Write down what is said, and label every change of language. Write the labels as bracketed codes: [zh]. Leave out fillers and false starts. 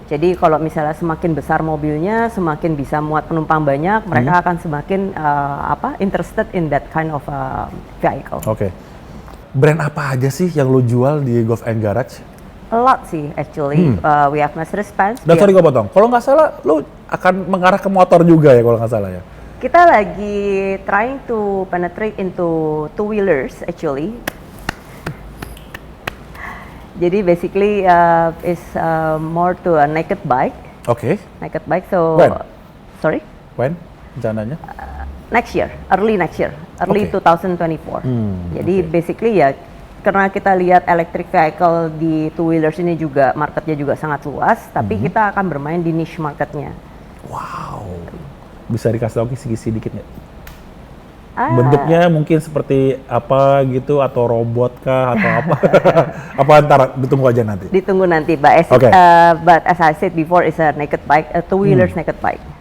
[id] Jadi kalau misalnya semakin besar mobilnya, semakin bisa muat penumpang banyak, mereka akan semakin [en] interested in that kind of vehicle. [id] Oke. Brand apa aja sih yang lo jual di Golf and Garage? [en] A lot sih actually. We have Mercedes-Benz. [id] Dan sorry gue potong, kalau nggak salah lo akan mengarah ke motor juga ya kalau nggak salah ya? Kita lagi [en] trying to penetrate into two-wheelers actually. Jadi basically is more to a naked bike. [id] Oke. [en] Naked bike. So, When? sorry? When? Rencananya? Next year, early 2024. [id] Jadi basically ya, karena kita lihat electric vehicle di two-wheelers ini juga marketnya juga sangat luas, tapi kita akan bermain di niche marketnya. Wow. Bisa dikasih tahu kisi-kisi dikit nggak? Bentuknya mungkin seperti apa gitu, atau robot kah atau apa? Apa ntar ditunggu aja nanti? Ditunggu nanti, [en] but as I said before, it's a naked bike, a two-wheelers naked bike.